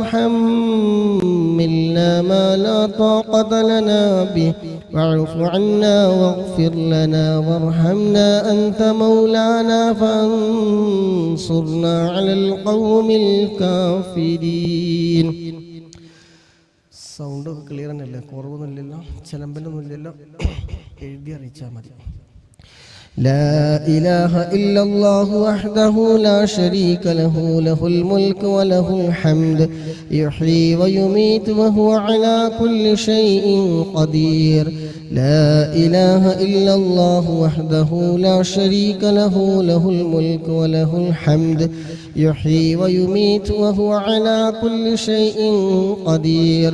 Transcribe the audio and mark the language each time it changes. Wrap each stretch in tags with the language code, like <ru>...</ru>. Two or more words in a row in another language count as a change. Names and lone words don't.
<ar>تحملنا ما لا طاقة لنا به واعف عنا واغفر لنا وارحمنا أنت مولانا فانصرنا على القوم الكافرين.</ar> <en>sound clear</en> <ml>തന്നെയല്ലേ? കുറവൊന്നുമില്ലല്ലോ, ചിലമ്പലൊന്നുമില്ലല്ലോ. എഴുതി അറിയിച്ചാൽ മതി.</ml> <ar>لا إله إلا الله وحده لا شريك له له الملك وله الحمد يحيي ويميت وهو على كل شيء قدير. لا إله إلا الله وحده لا شريك له له الملك وله الحمد يحيي ويميت وهو على كل شيء قدير.</ar>